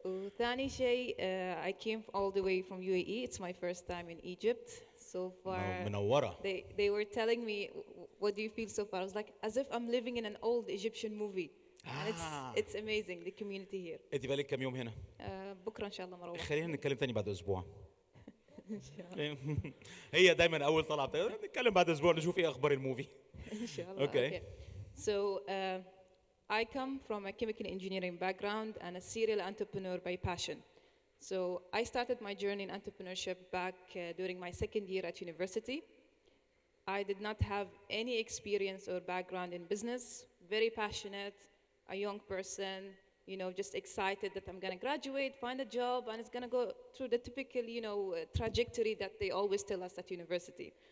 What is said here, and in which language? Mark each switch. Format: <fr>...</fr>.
<ar>وثاني شيء</ar> <en>I came all the way from UAE. It's my first time in Egypt so far.</en> <ar>منورة.</ar> <en>They were telling me what do you feel so far? I was like as if I'm living in an old Egyptian movie. And it's amazing the community here.</en> <ar>أنت بقالك كام يوم هنا؟ بكرة إن شاء الله مروح. خلينا نتكلم تاني بعد أسبوع. إن شاء الله. هي دايما أول طلعة نتكلم بعد أسبوع نشوف إيه أخبار الموفي. إن شاء الله. Okay.</ar> <en>So I come from a chemical engineering background and a serial entrepreneur by passion. So I started my journey in entrepreneurship back during my second year at university. I did not have any experience or background in business, very passionate, a young person, you know, just excited that I'm gonna graduate, find a job, and it's gonna go through the typical, you know, trajectory that they always tell us at university.</en>